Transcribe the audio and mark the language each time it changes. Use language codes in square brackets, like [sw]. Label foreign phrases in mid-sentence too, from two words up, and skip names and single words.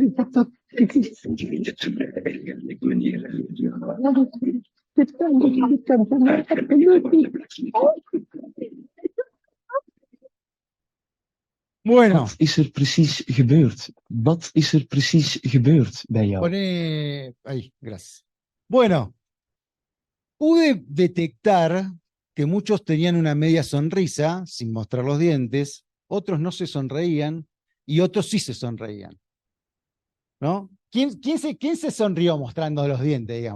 [nl] ik vind het op een eigenlijk manier. Dit kan voor mij absoluut niet. [es] Bueno. [nl] Wat is er precies gebeurd? Wat is er precies gebeurd bij jou? [es] Ahí, gracias. Bueno, pude detectar que muchos tenían una media sonrisa, sin mostrar los dientes, otros no se sonreían y otros sí se sonreían. ¿No? ¿Quién se sonrió mostrando los dientes, digamos?